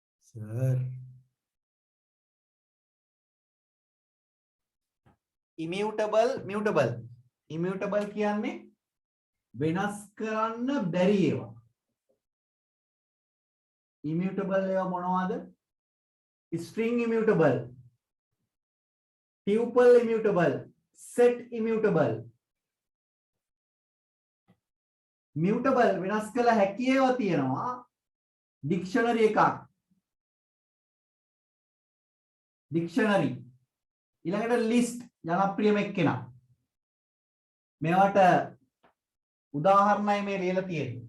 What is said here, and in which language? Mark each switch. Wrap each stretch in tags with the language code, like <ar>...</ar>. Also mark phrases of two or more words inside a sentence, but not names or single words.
<en>Sir. Immutable, mutable.</en> <si>Immutable කියන්නේ වෙනස් කරන්න බැරි ඒවා. Immutable ඒවා මොනවද?</si> <en>String immutable, tuple immutable, set immutable.</en> <si>Mutable වෙනස් කළ හැකි ඒවා තියෙනවා. Dictionary එකක්. Dictionary. ඊළඟට list ජනප්‍රියම එක්කෙනා. මේවට උදාහරණයි මේ ලියලා තියෙන්නේ.</si>